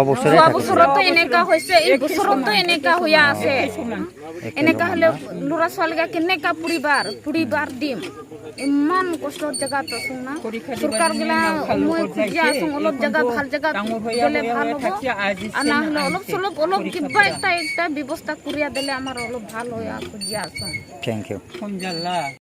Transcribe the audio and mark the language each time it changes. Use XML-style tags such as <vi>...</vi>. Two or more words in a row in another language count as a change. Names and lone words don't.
<as>বছৰতো এনেকা হৈছে এই বছৰতো এনেকা হৈ আছে এনেকা হলে ল'ৰা ছোৱালীগা কেনেকা পঢ়িবার দিম ইমান কষ্টৰ জাগাত আছো না সরকার গিলা মই খুঁজিয়া আছো অলপ জায়গা ভাল জায়গা দিলে ভাল হ'ব না হলে অলপ কিবা একটা ব্যৱস্থা করিয়া দিলে আমার অলপ ভাল হয় খুঁজিয়া আছো</as> <en>thank you</en>